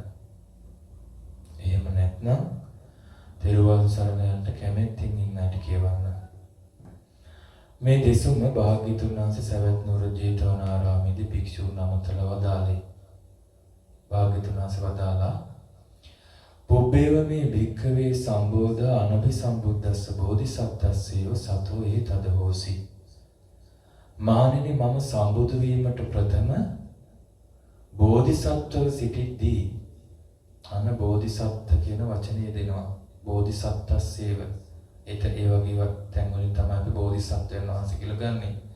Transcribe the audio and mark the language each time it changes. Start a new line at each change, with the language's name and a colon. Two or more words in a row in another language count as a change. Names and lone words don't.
Sinhala: එහෙම නැත්නම් තෙරුවන් සරණ යන්න කැමැත්තෙන් ඉන්නට කියවන්න. මේ දෙසුම භාග්‍යතුන් වහන්සේ සවැත් නුවර ජේතවනාරාමේදී භික්ෂූන් අමතලා වදාළේ. භාග්‍යතුන් වහන්සේ වදාලා
Pali: පුබ්බේව මේ භික්ඛවේ සම්බෝධ අනභි සම්බුද්දස්ස බෝධිසත්ත්වස්සයෝ සතෝ ඒ තද හෝසි.
Sinhala: මානෙනි මම සම්බුදු වීමට ප්‍රථම බෝධිසත්වව සිටිද්දී අන බෝධිසත්ත්ව කියන වචනේ දෙනවා. බෝධිසත්ත්වස්සේව ඒ වගේ තැන් වලින් තමයි අපි බෝධිසත්වයන් වහන්සේ කියලා ගන්නෙ.